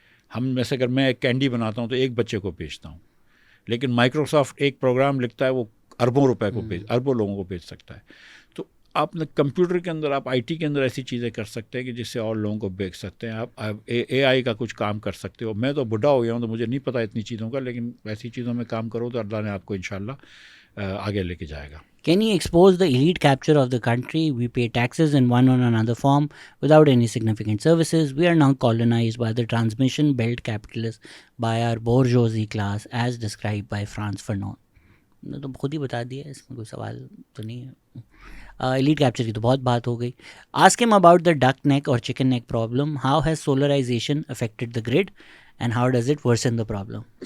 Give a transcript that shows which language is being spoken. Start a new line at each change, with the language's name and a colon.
Urdu: ہم ویسے اگر میں ایک کینڈی بناتا ہوں تو ایک بچے کو بیچتا ہوں, لیکن مائکروسافٹ ایک پروگرام لکھتا ہے وہ اربوں روپے کو اربوں لوگوں کو بیچ سکتا ہے. تو آپ نے کمپیوٹر کے اندر, آپ IT کے اندر ایسی چیزیں کر سکتے ہیں کہ جس سے اور لوگوں کو بیچ سکتے ہیں. آپ AI کا کچھ کام کر سکتے ہو. میں تو بڈھا ہو گیا ہوں تو مجھے نہیں پتہ اتنی چیزوں کا, لیکن ایسی چیزوں میں کام کرو تو اللہ نے آپ کو انشاءاللہ آگے لے کے جائے گا.
English: Can you expose the elite capture of the country? We pay taxes in one or another form without any significant services. We are now colonized by the transmission belt capitalists, by our bourgeoisie class as described by Frantz Fanon.
Urdu: تو خود ہی بتا دیا, اس میں کوئی سوال تو نہیں ہے. ایلیٹ کیپچر کی تو بہت بات ہو گئی.
English: Ask him about the duck neck or chicken neck problem. How has solarization affected the grid and how does it worsen the problem?